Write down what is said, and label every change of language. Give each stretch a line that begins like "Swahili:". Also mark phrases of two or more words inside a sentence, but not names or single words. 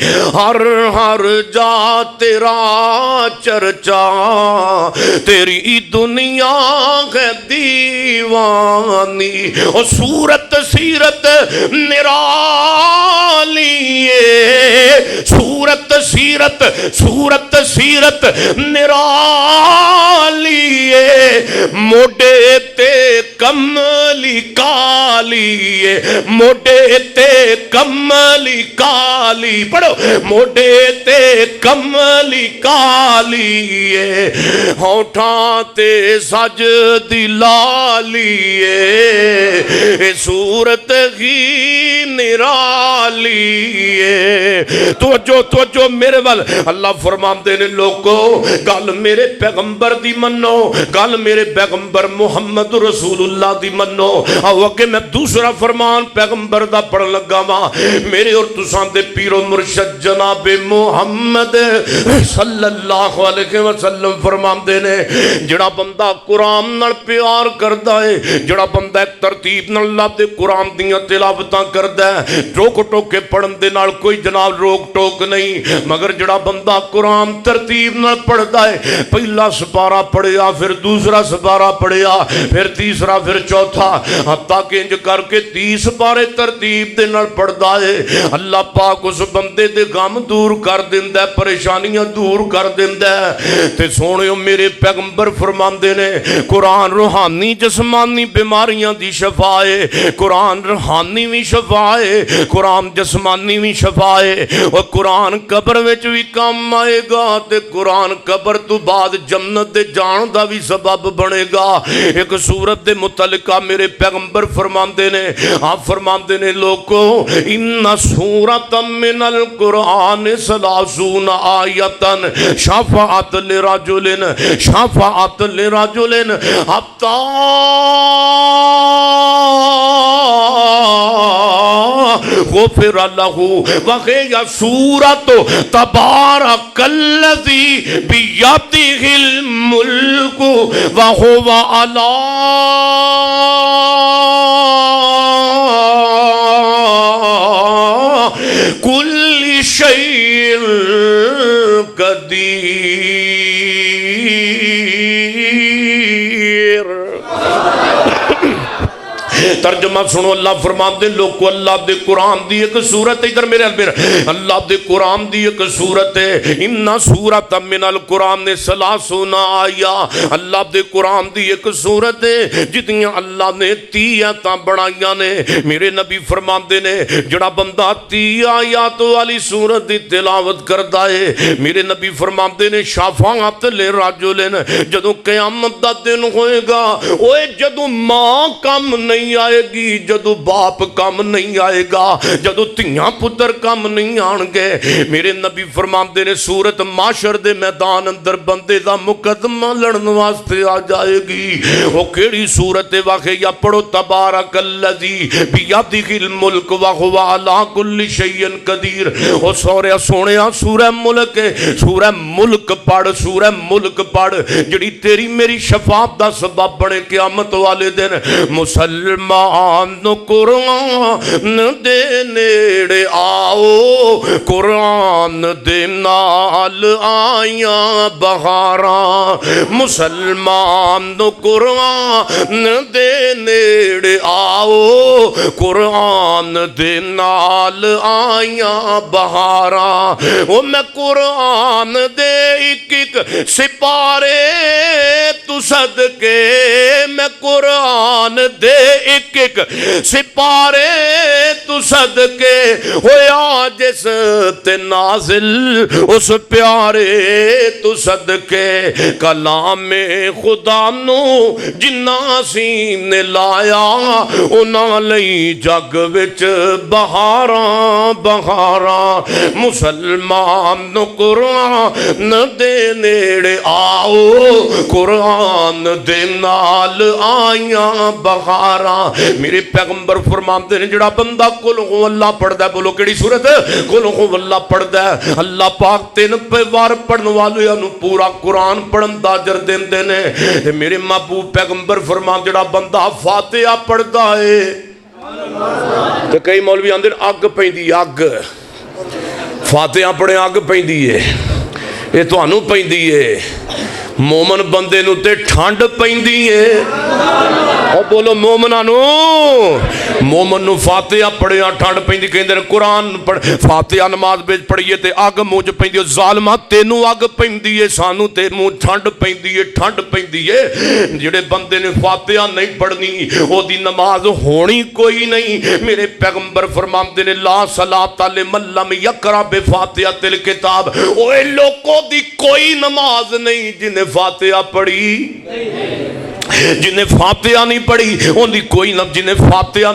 Punjabi: ہر ہر جا تیرا چرچا تیری دنیا ہے دیوانی. اور صورت سیرت نرالی ہے، صورت سیرت نرالی ہے. موڈے تے کملی کالی ہے، موڈے تے کملی کالی. پڑھو موڈے تے کملی کالی ہے، ہونٹاں تے سج دی لالی ہے. صورت ہی نرالی ہے. توجہ میرے وال. اللہ فرماندے نے لوگو گل میرے پیغمبر دی منو، گل میرے پیغمبر محمد رسول اللہ دی منو. آو کہ میں دوسرا فرمان پیغمبر دا پڑھ لگا وا. میرے اور تساں دے پیر و مرشد جناب محمد
Arabic: صلی اللہ علیہ وسلم
Punjabi: فرماندے نے جڑا بندہ قرآن نال پیار کردا ہے، جڑا بندہ ایک ترتیب نال اللہ دے قرآن دیاں تلاوتاں کردا ہے، ٹوک ٹوک کے پڑھن دے نال کوئی جناب روک ٹوک نہیں، مگر جڑا بندہ قرآن ترتیب نال پڑھدا ہے، پہلا سپارہ پڑھیا پھر دوسرا سپارہ پڑھیا پھر تیسرا پھر چوتھا، حتیٰ کہ انج کر کے 30 پارے ترتیب دے نال پڑھدا ہے، اللہ پاک اس بندے دے غم دور کر دیندا ہے، پریشانیاں دور کر دیندا ہے. تے سونیو میرے پیغمبر فرماندے نے قرآن روحانی جسمانی بیماریاں دی شفا ہے، قرآن روحانی بھی شفا ہے، قرآن جسمانی بھی شفا ہے. اور قرآن قبر وچ بھی کام آئے گا تے قرآن قبر تو بعد جنت دے جان دا بھی سبب بنے گا. ایک سورت دے متعلقہ میرے پیغمبر فرماندے نے، آپ فرماندے نے لوگو
Arabic: ان سورت من القرآن 30 آیتن شفاعت لرجل حتی غفر له. وهي سورة تبارك الذي بيده الملك وهو على كل شيء قدير.
Punjabi: ترجمہ سنو. اللہ فرماندے لوگو اللہ دے قرآن دی ایک سورت ہے، ادھر میرے البر اللہ دے قرآن دی ایک سورت ہے،
Arabic: ان سورت من القرآن 30 آیا.
Punjabi: اللہ دے قرآن دی ایک سورت ہے جتیاں اللہ نے 30 آیتاں بنائیاں نے. میرے نبی فرماندے نے جڑا بندہ 30 آیات والی سورت دی تلاوت کردا ہے، میرے نبی فرماندے نے
Arabic: شفاعت لرجل.
Punjabi: جدوں قیامت دا دن ہوئے گا، اوے جدوں ماں کم نہیں آئے گی، جدو باپ کم نہیں آئے گا، جدو تیاں پتر کم نہیں آن گے، میرے نبی فرماندے نے سورت معاشر دے میدان اندر بندے دا مقدمہ لڑن واسطے آ جائے گی. وہ کیڑی سورت واقعی یا پڑھو
Arabic: تبارک الذی بیدہ الملک وہو علی کل شیء قدیر.
Punjabi: وہ سونیا سورہ ملک ہے، سورہ ملک پڑھ، سورہ ملک پڑھ جڑی تیری میری شفاعت دا سبب بنے قیامت والے دن. مسلمان مسلمان قرآن دے نیڑے آؤ قرآن دے نال آیاں بہاراں مسلمان قرآن دے نیڑے آؤ قرآن دے نال آیاں بہاراں او میں قرآن دے ایک ایک سپارے تو صدقے میں قرآن دے ایک ایک سپارے تو صدقے ہویا جس تے نازل اس پیارے تو صدقے کلام خدا نو جنہ سین نے لایا انہاں لئی جگ وچ بہاراں بہاراں مسلمان قرآن دے نیڑے آؤ قرآن دے نال آیاں بہاراں میرے پیغمبر
Urdu: فرماتے ہیں
Punjabi: جڑا بندہ
Arabic: قل ہو اللہ
Punjabi: پڑھدا ہے بولو کیڑی سورت
Arabic: قل ہو اللہ
Punjabi: پڑھدا ہے اللہ پاک 3 وار پڑھن والے نو پورا قرآن پڑھن دا اجر دیندے نے میرے محبوب پیغمبر فرماتے جڑا بندہ فاتحہ پڑھدا ہے تے کئی مولوی آندے اگ پیندی اگ فاتحہ پڑھے اگ پیندی ہے یہ تانوں پیندی ہے مومن بندے نو تے ٹھنڈ پیندی ہے اور بولو مومناں نو مومن نو فاتحہ پڑھیا ٹھنڈ پیندی کہندے نے قرآن پڑھ فاتحہ نماز وچ پڑھیے تے اگ منہ چ پیندی ظالما تینوں اگ پیندی ہے سانو تے منہ ٹھنڈ پیندی ہے ٹھنڈ پیندی ہے جڑے بندے نے فاتحہ نہیں پڑھنی او دی نماز ہونی کوئی نہیں میرے پیغمبر فرماندے نے لا
Arabic: صلاۃ لمن لم یقرأ بفاتحۃ الکتاب
Punjabi: اوے لوکوں دی کوئی نماز نہیں جنہیں فاتحہ پڑھی جنہیں فاتحہ نہیں پڑھی انہیں کوئی نہ جنہیں فاتحہ